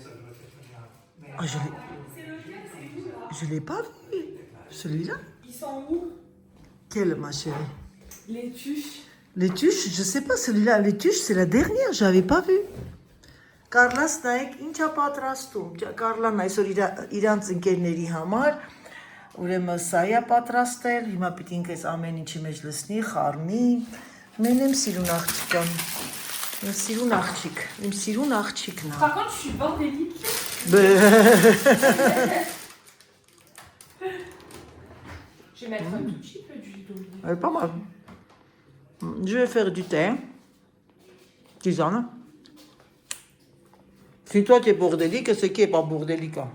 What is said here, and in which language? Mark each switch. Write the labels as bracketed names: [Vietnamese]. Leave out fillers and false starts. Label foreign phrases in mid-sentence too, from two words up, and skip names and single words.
[French] Ah, je l'ai pas vu. Celui-là? Ils sont où? Quel, ma chérie? Les tuches. Les tuches, je sais pas, celui-là, les tuches, c'est la dernière, j'avais pas vu. [Armenian] Carla Snaik, ինչա պատրաստում. Carla այսօր իրանց ընկերների համար ուրեմն սա է պատրաստել, հիմա պիտի ինքս ամեն ինչի մեջ լցնի, խառնի։ Մեն եմ սիրուն աղջիկան։ Իմ սիրուն աղջիկ, իմ սիրուն աղջիկն է։ [French] Par contre, je suis bordélique. Je vais mettre un tout petit peu d'huile d'olive. Elle est pas mal. Je vais faire du thé. Tisane. Si toi tu es bordélique, c'est qui est pas bordélique?